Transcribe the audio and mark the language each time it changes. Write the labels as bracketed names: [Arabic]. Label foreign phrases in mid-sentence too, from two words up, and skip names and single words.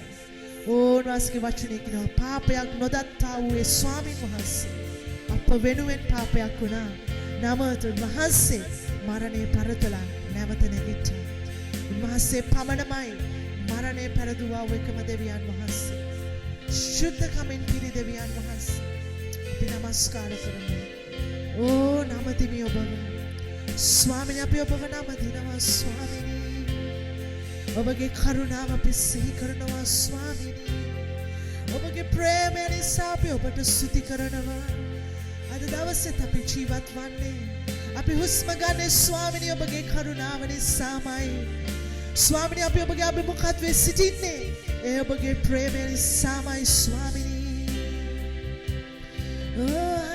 [Sinhala] උන්වහන්සේගේ වචනේ කියනවා පාපයක් නොදත්තා වූ ඒ ස්වාමීන් වහන්සේ අප වෙනුවෙන් පාපයක් වුණා. නමුත් උන්වහන්සේ මරණය පරතලා නැවත නැගිට්ටා. උන්වහන්සේ පමණමයි මරණය පෙරදුවා වූ එකම දෙවියන් වහන්සේ. ශුද්ධකමෙන් පිරි දෙවියන් වහන්සේ අපි නමස්කාර කරමු. Oh නමදිමි ඔබව ස්වාමිනි අපි ඔබව නමදිනවා ස්වාමිනි ඔබගේ කරුණාව අපි සිහි කරනවා ස්වාමිනි ඔබගේ ප්‍රේම නිසා අපි ඔබට ස්තුති කරනවා අද දවසෙත් අපි ජීවත් වන්නේ අපි හුස්ම ගන්නේ ස්වාමිනි ඔබගේ කරුණාව නිසාමයි ස්වාමිනි අපි ඔබගේ අභිමුඛත්වයේ සිටින්නේ ඒ ඔබගේ ප්‍රේම නිසාමයි ස්වාමිනි oh